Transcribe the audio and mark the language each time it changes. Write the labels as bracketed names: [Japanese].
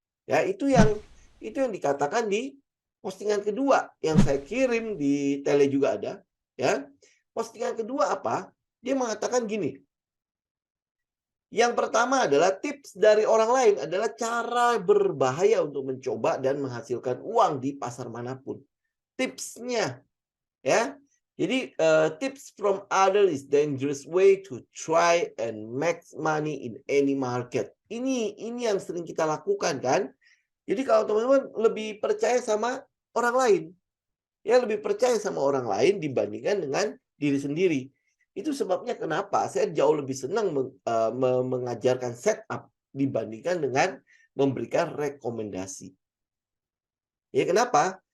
[Indonesian] Ya, itu yang dikatakan di postingan kedua yang saya kirim di tele juga ada, ya. Postingan kedua apa? Dia mengatakan gini. Yang pertama adalah tips dari orang lain adalah cara berbahaya untuk mencoba dan menghasilkan uang di pasar manapun. Tipsnya, ya. [English] Jadi tips from other is dangerous way to try and make money in any market. [Indonesian] Ini yang sering kita lakukan kan. Jadi kalau teman-teman lebih percaya sama orang lain, ya lebih percaya sama orang lain dibandingkan dengan diri sendiri. Itu sebabnya kenapa saya jauh lebih senang mengajarkan setup dibandingkan dengan memberikan rekomendasi. Ya kenapa?